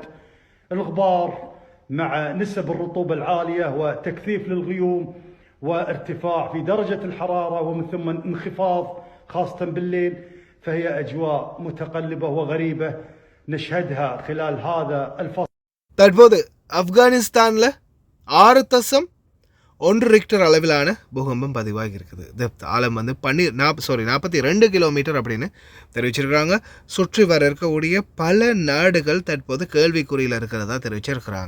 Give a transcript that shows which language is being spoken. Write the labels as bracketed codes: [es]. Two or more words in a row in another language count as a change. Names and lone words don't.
[ar] الغبار مع نسب الرطوبة العالية وتكثيف للغيوم وارتفاع في درجة الحرارة ومن ثم انخفاض خاصة بالليل. فهي أجواء متقلبة وغريبة نشهدها خلال هذا الفصل. [ta] தற்போது ஆப்கானிஸ்தானில் 6.1 ரிக்டர் அளவிலான பூகம்பம் பதிவாகி இருக்குது. டெப்த் ஆழம் 42 கிலோமீட்டர் அப்படின்னு தெரிவிச்சிருக்கிறாங்க. சுற்றி வர இருக்கக்கூடிய பல நாடுகள் தற்போது கேள்விக்குறியில் இருக்கிறதா தெரிவிச்சிருக்கிறாங்க.